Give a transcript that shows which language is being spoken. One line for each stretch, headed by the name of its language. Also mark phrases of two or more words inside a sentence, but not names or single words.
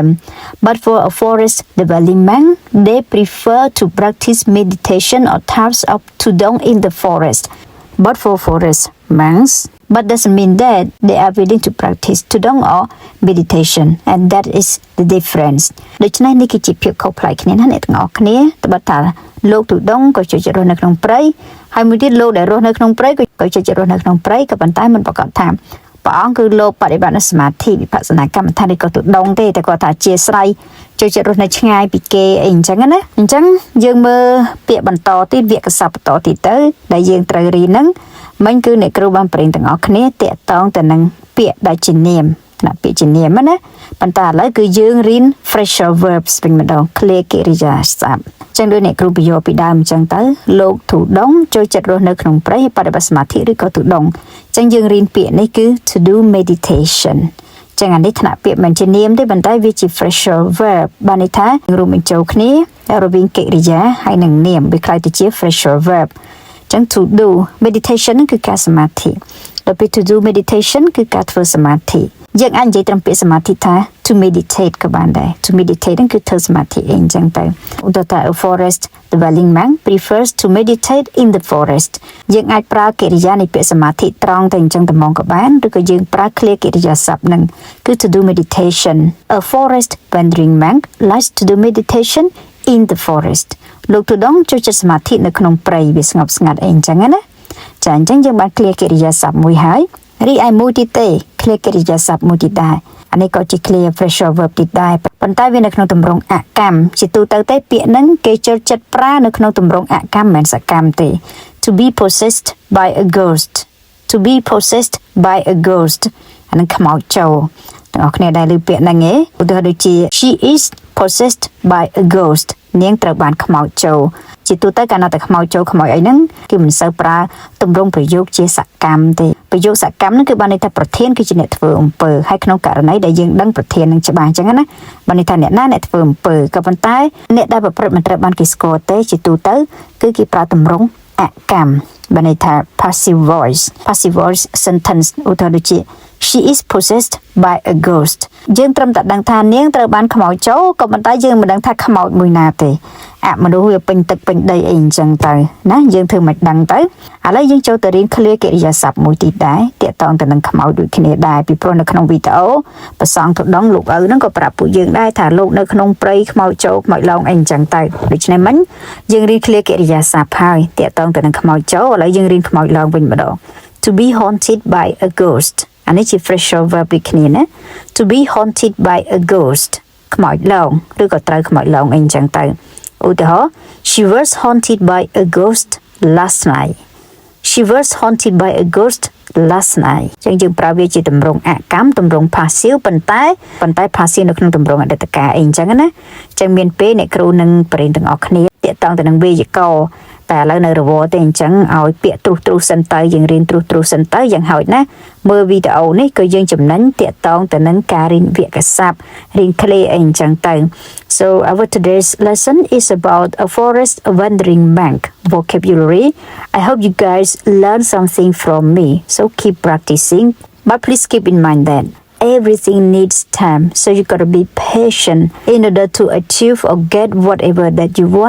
English: But for a forest dwelling monk, they prefer to practice meditation or types of Tudong in the forest. But for forest monks, but doesn't mean that they are willing to practice Tudong or meditation, and that is the difference.
Khmer: ដូច្នេះនេះគឺជាភាពខុសប្លែកគ្នាណាអ្នកទាំងអស់គ្នាត្បិតថាលោកទុដងក៏ចូលចិត្តរស់នៅក្នុងព្រៃហើយមួយទៀតលោកដែលរស់នៅក្នុងព្រៃក៏ចូលចិត្តរស់នៅក្នុងព្រៃក៏ប៉ុន្តែមិនប្រកាសថាព្រះអង្គគឺលោកបដិបត្តិសមាធិវិបស្ស នាកម្មដ្ឋានឬក៏ទុដងទេតែគាត់ថាជាស្រ័យចូលចិត្តរស់នៅឆ្ងាយពីគេអីអញ្ចឹងណាអញ្ចឹងយើងមើលពាក្យបន្តទៀតវគ្គសព្ទបន្តទៀតទៅដែលយើងត្រូវ រៀនហ្នឹងមិញគឺអ្នកគ្រូបានប្រៀងទាំងអស់គ្នាតាក់ទងទៅនឹងពាក្យដែលជានាមណាពាក្យជានាមណាប៉ុន្តែឥឡូវ គឺយើងរៀន
English: phrasal verbs
Khmer: វិញម្ដង clear កិរិយាសព្ទចឹងដូចអ្នកគ្រូបញ្យល់ពីដើមអញ្ចឹងទៅលោកទុដងចូលចិត្តរស់នៅក្នុងព្រៃបដិបត្តិសមាធិឬក៏ទុដងចឹងយើងរៀនពាក្យនេះគឺ
English: to do meditation
Khmer: ចឹងអានេះថ្នាក់ពាក្យមិនជានាមទេប៉ុន្តែវាជា
English: phrasal verb
Khmer: បានន័យថារួមបញ្ចូលគ្នារវាងកិរិយាហើយនិងនាមវាខ្ល้ายទៅជា
English: phrasal verb
Khmer: ចឹង
English: to do meditation
Khmer: គឺការសមាធិដល់ពេល
English: to do meditation
Khmer: គឺការធ្វើសមាធិ យើងអាចនិយាយត្រឹមពាក្យសមាធិថា
English: to meditate
Khmer: ក៏បានដែរ
English: to meditate
Khmer: ហ្នឹងគឺធ្វើសមាធិអីអញ្ចឹងទៅឧទាហរណ៍ថា
English: a forest dwelling monk prefers to meditate in the forest
Khmer: យើងអាចប្រើកិរិយានៃពាក្យសមាធិត្រង់ទៅអញ្ចឹងតែមកក៏បានឬក៏យើងប្រើឃ្លាកិរិយាសព្ទហ្នឹងគឺ
English: to do meditation a forest wandering monk likes to do meditation in the forest
Khmer: លោកទូដងចូលចិត្តសមាធិនៅក្នុងព្រៃវាស្ងប់ស្ងាត់អីអញ្ចឹងណាចាអញ្ចឹងយើងបានឃ្លាកិរិយាសព្ទមួយហើយរីឯមួយទៀតទេឃ្លាកិរិយាសព្ទមួយទៀតដែរអានេះក៏ ជាឃ្លា
English: phrasal verb
Khmer: ទៀតដែរប៉ុន្តែវានៅក្នុងទម្រង់អកម្មជាទូទៅទេពាក្យហ្នឹងគេចូលចិត្តប្រើនៅក្នុងទម្រង់អកម្មមិនសកម្មទេ
English: to be possessed by a ghost to be possessed by a ghost
Khmer: អានឹងខ្មោចចូលទាំងអស់គ្នាដែរឮពាក្យហ្នឹងឯងឧទាហរណ៍ដូចជា
English: she is possessed by a
Khmer: ghost នាងត្រូវបានខ្មោចចូលជាទូទៅកាលណាតែខ្មោចចូលខ្មោចអីហ្នឹងគឺមិនសូវប្រើទម្រង់ប្រយោគជាសកម្មទេប្រយោគសកម្មហ្នឹងគឺបានន័យថាប្រធានគឺជាអ្នកធ្វើអំពើហើយក្នុងករណីដែលយើងដឹងប្រធាននឹងច្បាស់អញ្ចឹងណាបានន័យថាអ្នកណាអ្នកធ្វើអំពើក៏ប៉ុន្តែអ្នកដែលប្រព្រឹត្តមិនត្រូវបានគេស្គាល់ទេជាទូទៅគឺគេប្រើទម្រង់អកម្មបានន័យថា passive
English: voice sentence
Khmer: ឧទាហរណ៍ដូចជា
English: she is possessed by a ghost
Khmer: យើងត្រឹមតែដឹងថានាងត្រូវបានខ្មោចចូលក៏ប៉ុន្តែយើងមិនដឹងថាខ្មោចមួយណាទេអមនុស្សវាពេញទឹកពេញដីអីអញ្ចឹងទៅណាយើងធ្វើមិនដឹងទៅឥឡូវយើងចូលទៅរៀនឃ្លាកិរិយាសព្ទមួយទៀតដែរទាក់ទងទៅនឹងខ្មោចដូចគ្នាដែរ ពីព្រោះនៅក្នុងវីដេអូប្រសងទុដងលោកឪហ្នឹងក៏ប្រាប់ពួកយើងដែរថាលោកនៅក្នុងព្រៃខ្មោចចូលខ្មោចឡងអីអញ្ចឹងទៅដូច្នេះមិញយើងរៀនឃ្លាកិរិយាសព្ទហើយទាក់ទងទៅនឹងខ្មោចចូលឥឡូវយើងរៀនខ្មោចឡង វិញម្ដង
English: to be haunted by a ghost
Khmer: អានេះជា
English: phrasal verb
Khmer: ដូចគ្នាណា
English: to be haunted by a ghost
Khmer: ខ្មោចឡងឬក៏ត្រូវខ្មោចឡងអីអញ្ចឹងទៅឧទាហរណ៍
English: she was haunted by a ghost last night she was haunted by a ghost last night
Khmer: ចឹងយើងប្រើវាជាទម្រង់អកម្មទម្រង់
English: passive
Khmer: ប៉ុន្តែ passive នៅក្នុងទម្រង់អតីតកាលអីអញ្ចឹងណាចឹងមានពេលអ្នកគ្រូនឹងបរិញ្ញាទាំងអស់គ្នាទាក់ទងទៅនឹងវេយ្យាករណ៍តែឥឡូវនៅរវល់ទេអញ្ចឹងឲ្យពាក្យទ្រុសសិនទៅយើងរៀនទ្រុសសិនទៅយ៉ាងហោចណាមើលវីដេអូនេះក៏យើងចំណេញទាក់ទងទៅនឹងការរៀនវគ្គសព្ទរៀនឃ្លាអីអញ្ចឹងទៅ
English: So our today's lesson is about a forest wandering monk vocabulary. I hope you guys learn something from me. So keep practicing, but please keep in mind that everything needs time, so you gotta be patient in order to achieve or get whatever that you want.